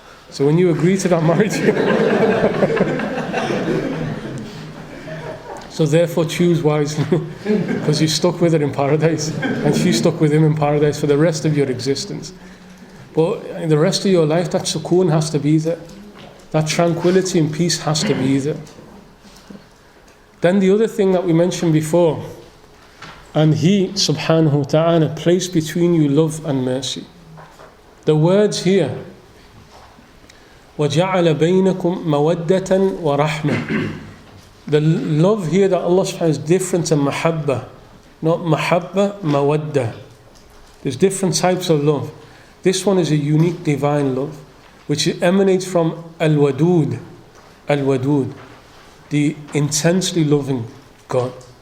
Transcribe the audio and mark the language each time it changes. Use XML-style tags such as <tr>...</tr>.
<en>So when you agree to that marriage, so therefore choose wisely, because you're stuck with her in paradise, and she's stuck with him in paradise for the rest of your existence. But in the rest of your life, that sukoon has to be there. That tranquility and peace has to be there. Then the other thing that we mentioned before, and He, subhanahu wa ta'ala, placed between you love and mercy. The words here,</en> <ar>وَجَعَلَ بَيْنَكُمْ مَوَدَّةً وَرَحْمَةً.</ar> <en>The love here that Allah subhanahu wa ta'ala is different to mahabba. Not mahabba, mawadda. There's different types of love. This one is a unique divine love, which emanates from al-wadud. Al-wadud, the intensely loving God.</en>